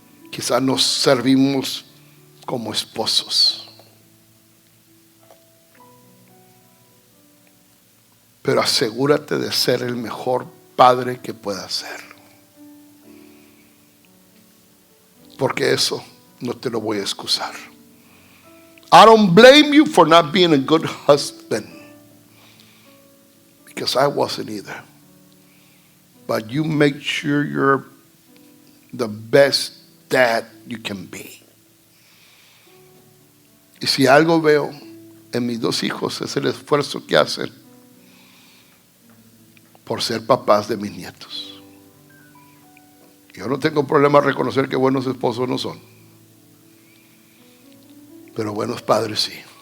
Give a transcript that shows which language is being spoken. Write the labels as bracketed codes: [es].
[es] Quizá nos servimos como esposos. Pero asegúrate de ser el mejor padre que puedas ser. Porque eso no te lo voy a excusar. [en] I don't blame you for not being a good husband. Because I wasn't either. But you make sure you're the best dad you can be. [es] Y si algo veo en mis 2 hijos es el esfuerzo que hacen por ser papás de mis nietos. Yo no tengo problema en reconocer que buenos esposos no son, pero buenos padres sí.